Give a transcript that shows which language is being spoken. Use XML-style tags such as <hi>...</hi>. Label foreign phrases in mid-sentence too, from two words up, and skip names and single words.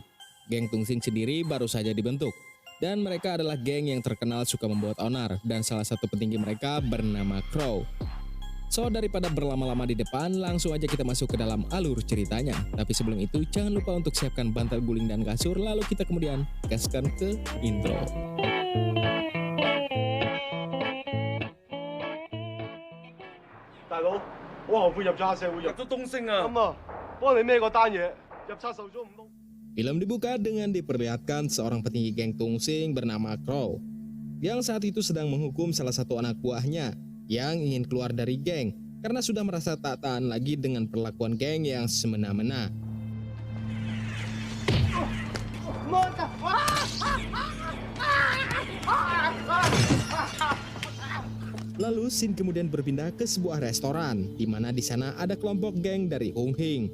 <id>Geng Tung Sing sendiri baru saja dibentuk, dan mereka adalah geng yang terkenal suka membuat onar, dan salah satu petinggi mereka bernama Crow. So, daripada berlama-lama di depan, langsung aja kita masuk ke dalam alur ceritanya. Tapi sebelum itu, jangan lupa untuk siapkan bantal guling dan kasur, lalu kita kemudian gaskan ke intro.</id> <yue>Da佬，好後悔入咗黑社會入咗東星啊！咁啊，幫你孭嗰單嘢，入冊受咗唔通。</yue> <id>Film dibuka dengan diperlihatkan seorang petinggi geng Tung Sing bernama Crow, yang saat itu sedang menghukum salah satu anak buahnya yang ingin keluar dari geng karena sudah merasa tak tahan lagi dengan perlakuan geng yang semena-mena. Lalu scene kemudian berpindah ke sebuah restoran di mana di sana ada kelompok geng dari Hung Hing.</id>